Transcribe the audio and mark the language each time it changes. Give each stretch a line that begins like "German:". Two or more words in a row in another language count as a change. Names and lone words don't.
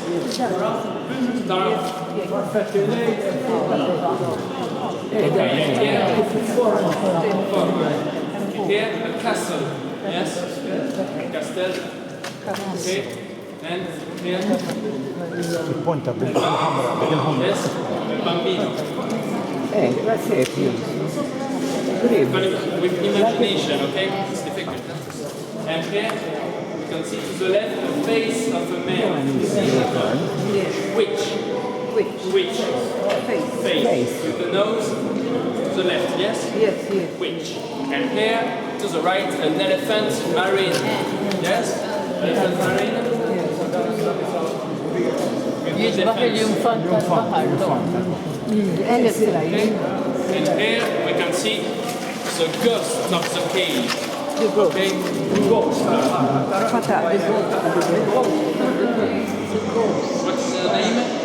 English: Star. Here a castle, yes? Castle. Okay. And here
Maltese: Ponta bil-ħamra.
English: yes, a bambino. With imagination, okay? It's difficult. And here you can see to the left the face of a man. Which? Face. With the nose to the left, yes? Yes. Which? And here to the right an elephant marine. Yes? Elephant marine.
Maltese: Jiġbaħ il-jumfan tal-bahar.
English: Okay? And here we can see the ghost of the cave. Okay? What's the name?